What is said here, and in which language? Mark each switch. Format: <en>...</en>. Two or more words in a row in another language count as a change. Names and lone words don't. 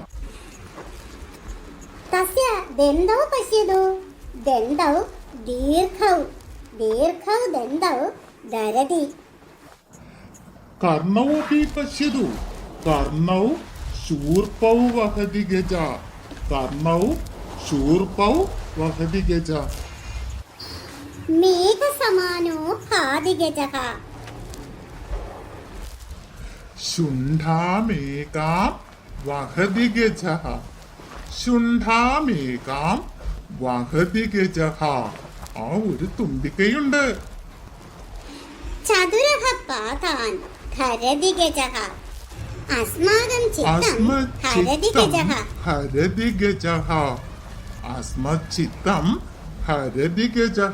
<sa>തസ്യ ദന്തൗ പശ്യതു, ദന്തൗ ദീർഘൗ, ദീർഘൗ ദന്തൗ ധരതി. കർണൗ അപി പശ്യതു, കർണൗ ശൂർപൗ വഹതി ഗജ, കർണൗ शूर्पौ वहति गजः मेघसमानो भाति गजः शुण्ठामेकां वहति गजः ശുണ്ഠാമേകാം വഹതി ഗജഃ.</sa> <ml>ആ ഒരു തുമ്പിക്കൈയുണ്ട്.</ml> <sa>ചതുരഃ പാതാൻ ധരതി ഗജഃ അസ്മാകം ചിത്തം ഹരതി ഗജഃ. ഹരതി ഗജഃ. അസ്മച്ചിത്തം ഹരതി ഗജഃ.</sa>